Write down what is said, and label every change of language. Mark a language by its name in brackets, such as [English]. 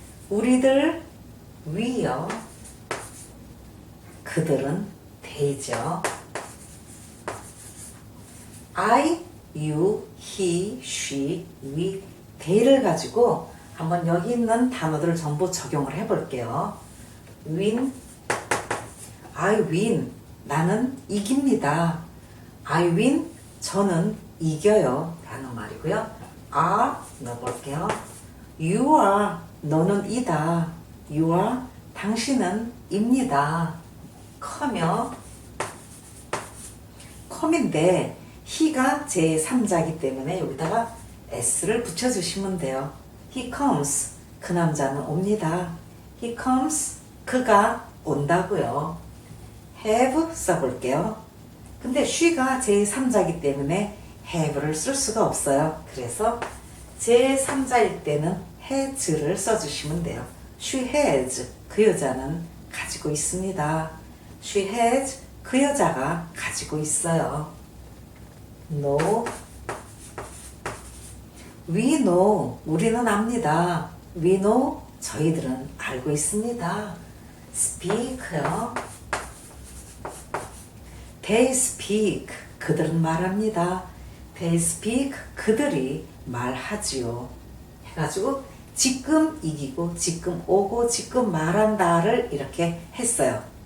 [Korean] 우리들 We요. 그들은 They죠. I, you, he, she, we, they를 가지고 한번 여기 있는 단어들을 전부 적용을 해볼게요. [English] win, I win, [Korean] 나는 이깁니다. [English] I win, [Korean] 저는 이겨요 라는 말이고요. are, 넣어볼게요. [English] you are, [Korean] 너는 이다. you are, 당신은 입니다. come요. come인데 he가 제3자이기 때문에 여기다가 s를 붙여주시면 돼요. [English] He comes, [Korean] 그 남자는 옵니다. He comes, 그가 온다고요. have 써볼게요. 근데 she가 제3자이기 때문에 have를 쓸 수가 없어요. 그래서 제3자일 때는 has를 써주시면 돼요. [English] She has, [Korean] 그 여자는 가지고 있습니다. [English] She has, [Korean] 그 여자가 가지고 있어요. [English] know, we know, [Korean] 우리는 압니다. [English] we know, [Korean] 저희들은 알고 있습니다. speak요. [English] they speak, [Korean] 그들은 말합니다. they speak, 그들이 말하지요. 해가지고 지금 이기고 지금 오고 지금 말한다를 이렇게 했어요.